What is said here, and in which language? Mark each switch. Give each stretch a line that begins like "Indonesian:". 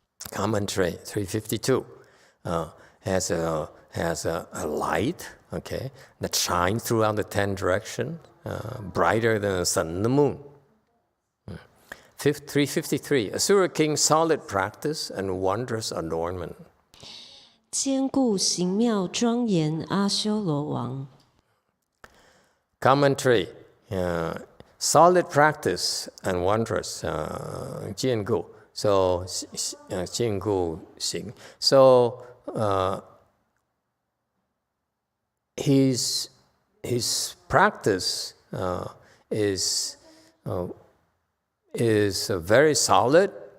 English: Commentary 352 has a light, okay, that shines throughout the 10 directions, brighter than the sun and the moon. 353, Asura king's solid practice and wondrous adornment.
Chinese: 坚固形妙庄严阿修罗王。
English: Commentary, solid practice and wondrous, 坚固. So, 坚固行. So, his practice is very solid.